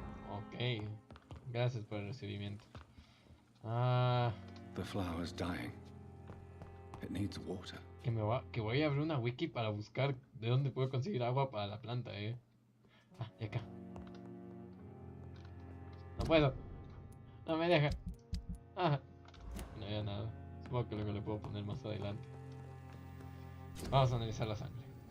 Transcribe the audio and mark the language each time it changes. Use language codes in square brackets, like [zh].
[es] Ok, gracias por el recibimiento. [en] The flower's dying. It needs water. [es] Que voy a abrir una wiki para buscar de dónde puedo conseguir agua para la planta, Ah, de acá. No puedo. No me deja. Ah, no había nada. Supongo que luego le puedo poner más adelante. Vamos a analizar la sangre.